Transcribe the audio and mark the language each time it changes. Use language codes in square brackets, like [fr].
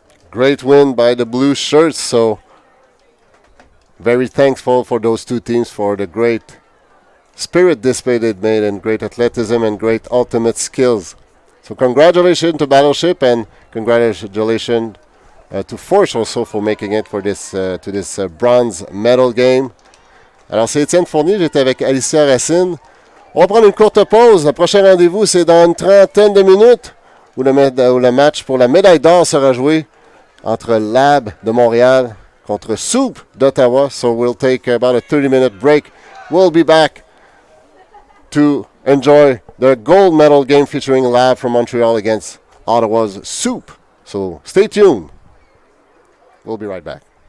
[en] Great win by the blue shirts, so very thankful for those two teams for the great spirit display they made and great athleticism and great ultimate skills. So congratulations to Battleship and congratulations to Force also for making it for this to this bronze medal game. [fr] Alors c'est Étienne Fournier, j'étais avec Alicia Racine. On va prendre une courte pause. Le prochain rendez-vous c'est dans une trentaine de minutes où le match pour la médaille d'or sera joué entre Lab de Montréal contre Soup d'Ottawa. [en] So we'll take about a 30-minute break. We'll be back to enjoy the gold medal game featuring Lab from Montreal against Ottawa's Soup. So stay tuned. We'll be right back.